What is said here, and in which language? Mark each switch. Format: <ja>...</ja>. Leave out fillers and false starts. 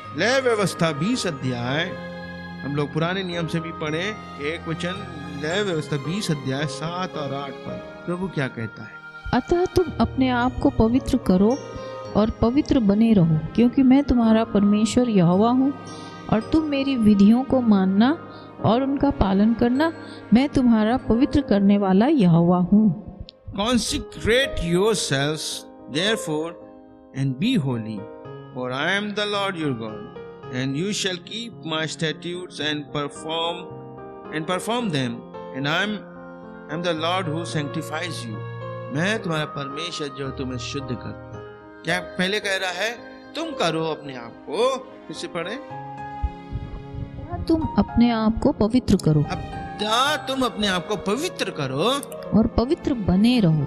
<hi>लय व्यवस्था 20 अध्याय हम लोग पुराने नियम से भी पढ़े, एक वचन लय व्यवस्था 20 अध्याय 7 और 8 पर प्रभु क्या कहता है? अतः तुम अपने आप को पवित्र करो और पवित्र बने रहो, क्योंकि मैं तुम्हारा परमेश्वर यहोवा हूँ, और तुम मेरी विधियों को मानना और उनका पालन करना। मैं तुम्हारा पवित्र करने वाला यहोवा हूँ।</hi> <en>Consecrate yourselves Therefore, and be holy, for I am the Lord your God, and you shall keep my statutes and perform them, and I am the Lord who sanctifies you.</en> <hi>मैं तुम्हारा परमेश्वर जो तुम्हें शुद्ध करता। क्या पहले कह रहा है? तुम करो अपने आप को, किससे पढ़े? तुम अपने आप को पवित्र करो। अब तुम अपने आप को पवित्र करो और पवित्र बने रहो।</hi>